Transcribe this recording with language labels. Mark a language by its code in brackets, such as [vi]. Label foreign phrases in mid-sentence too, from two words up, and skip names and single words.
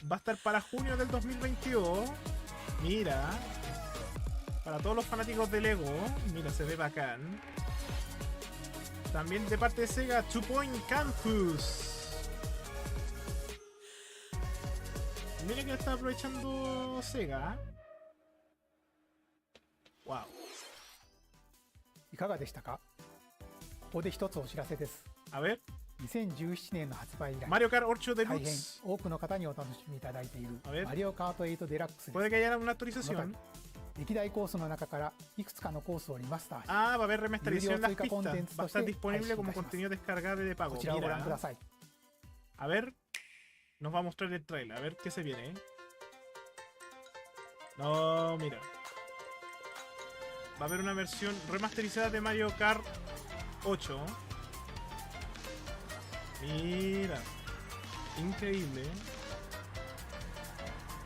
[es] Va a estar para junio del 2022. Mira. Para todos los fanáticos de Lego. Mira, se ve bacán. También de parte de Sega, 2 Point Campus. Mira que lo está aprovechando Sega. Wow. [ja] いかがでしたか？ここで一つお知らせです。 [es] A ver. [ja] 2017 年の発売以来、 Mario Kart 8 大変 Deluxe. 多くの方にお楽しみいただいている [es] A ver. [ja] マリオカート8デラックスです。 [es] Puede que haya una [ja] この [es] actualización. [ja] 度歴代コースの中からいくつかのコースをリマスターし、 [es] Ah, va a haber remasterización en las [ja] 有料追加コンテン [es] pistas. [ja] ツ [es] Va a [ja] として [es] estar disponible [ja] 配信い [es] como [ja] たします [es] contenido descargable de pago. [ja] こちらをご覧くだ [es] Mira. [ja] さい。 [es] A ver. Nos va a mostrar el trailer. A ver qué se viene. No, mira. Va a haber una versión remasterizada de Mario Kart 8. Mira. Increíble.